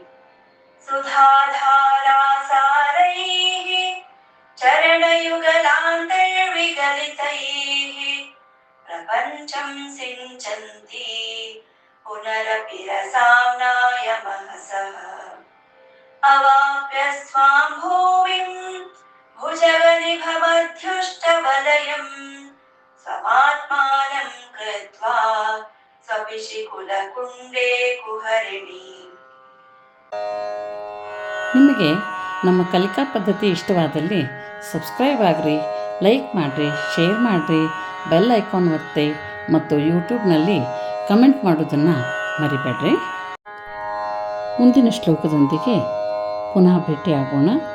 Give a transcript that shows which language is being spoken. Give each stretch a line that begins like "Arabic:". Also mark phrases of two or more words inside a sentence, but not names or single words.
Sanskrit: सुधाधारासारैः चरणयुगलान्तर्विगलितैः प्रपञ्चं सिञ्चन्ति पुनरपि रसाम्नाय महसः अवाप्य स्वां भूमिं भुजगनिभमध्युष्टवलयम् स्वमात्मानं कृत्वा स्वपिशिकुलकुण्डे कुहरिणी
Kannada: ನಿಮಗೆ ನಮ್ಮ ಕಲಿಕಾ ಪದ್ಧತಿ ಇಷ್ಟವಾದಲ್ಲಿ ಸಬ್ಸ್ಕ್ರೈಬ್ ಆಗಿರಿ, ಲೈಕ್ ಮಾಡಿರಿ, ಶೇರ್ ಮಾಡಿರಿ, ಬೆಲ್ ಐಕಾನ್ ಒತ್ತಿ ಮತ್ತು ಯೂಟ್ಯೂಬ್ನಲ್ಲಿ ಕಮೆಂಟ್ ಮಾಡೋದನ್ನು ಮರಿಬೇಡ್ರಿ. ಮುಂದಿನ ಶ್ಲೋಕದೊಂದಿಗೆ ಪುನಃ ಭೇಟಿಯಾಗೋಣ.